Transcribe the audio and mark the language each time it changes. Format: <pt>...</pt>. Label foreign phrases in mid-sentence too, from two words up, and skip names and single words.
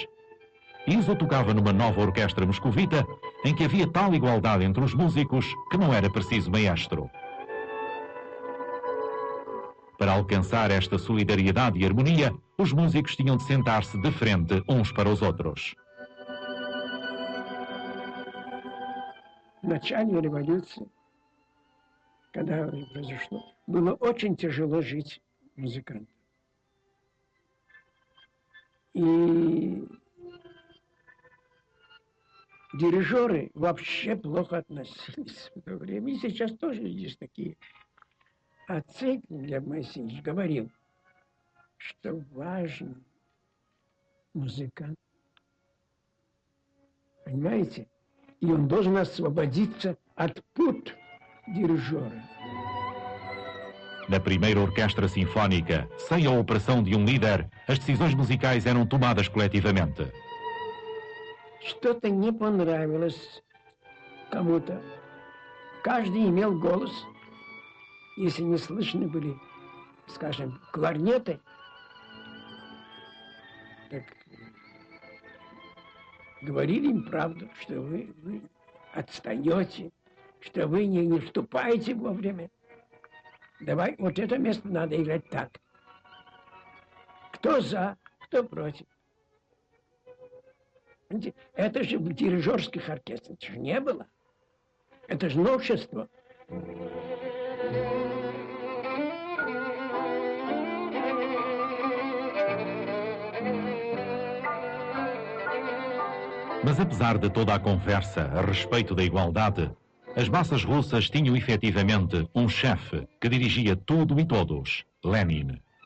<pt>Iso tocava numa nova orquestra moscovita em que havia tal igualdade entre os músicos que não era preciso maestro. Para alcançar esta solidariedade e harmonia, os músicos tinham de sentar-se de frente uns para os outros.</pt> <ru>В начале революции, когда произошло, было очень тяжело жить музыкантам. И дирижеры вообще плохо относились в то время. И сейчас тоже есть такие. А Цейк, Глеб Моисеевич, говорил, что важно музыкант. Понимаете? И он должен освободиться от пут дирижера.</ru> <pt>Na primeira orquestra sinfónica, sem a operação de um líder, as decisões musicais eram tomadas coletivamente.</pt> <ru>Что-то не понравилось кому-то. Каждый имел голос. Если не слышны были, скажем, кларнеты, так говорили им правду, что вы отстаете, что вы не вступаете вовремя. Давай, вот это место надо играть так. Кто за, кто против. Это же в дирижерских оркестрах не было. Это же новшество.</ru> <pt>Mas apesar de toda a conversa a respeito da igualdade, as massas russas tinham efetivamente um chefe que dirigia tudo e todos, Lenin.</pt>